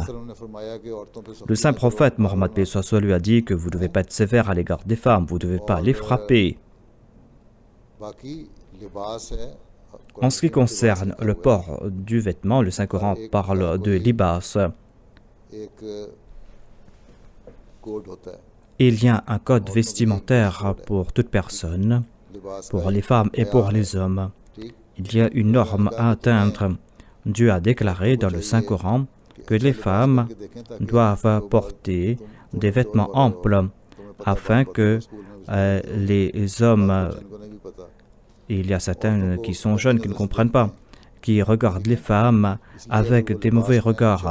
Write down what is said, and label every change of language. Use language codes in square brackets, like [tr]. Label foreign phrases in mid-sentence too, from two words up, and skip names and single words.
[fr] Le saint prophète Mohammed lui a dit que vous ne devez pas être sévère à l'égard des femmes, vous ne devez pas les frapper. En ce qui concerne le port du vêtement, le Saint-Coran parle de libas. [hi] एक कोड होता है [fr] Il y a un code vestimentaire pour toute personne, लिबास pour les femmes et pour les hommes. Il y a une norme à atteindre. Dieu a déclaré dans le Saint-Coran que les femmes doivent porter des vêtements amples afin que les hommes, il y a certains qui sont jeunes qui ne comprennent pas, qui regardent les femmes avec des mauvais regards.